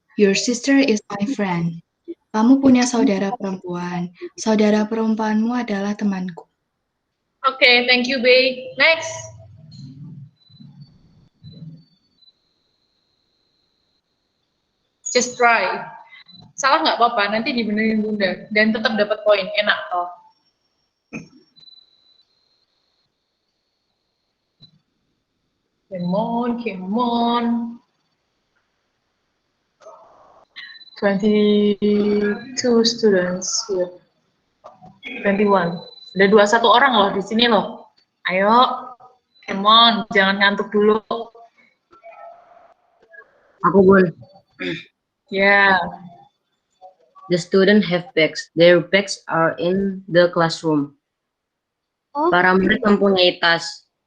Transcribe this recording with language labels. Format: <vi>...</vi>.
<en>Your sister is my friend.</en> <id>Kamu punya saudara perempuan. Saudara perempuanmu adalah temanku.</id> <en>Okay, thank you, Bay. Next. Just try.</en> <id>Salah nggak apa-apa, nanti dibenerin Bunda. Dan tetap dapat poin, enak toh.</id> <en>Come on, come on. 22 students here. 21.</en> <id>Ada 21 orang loh di sini loh. Ayo,</id> <en>come on,</en> <id>jangan ngantuk dulu. Aku pun. Ya.</id> <en>The student have bags. Their bags are in the classroom.</en> <id>Para murid mempunyai tas.</id>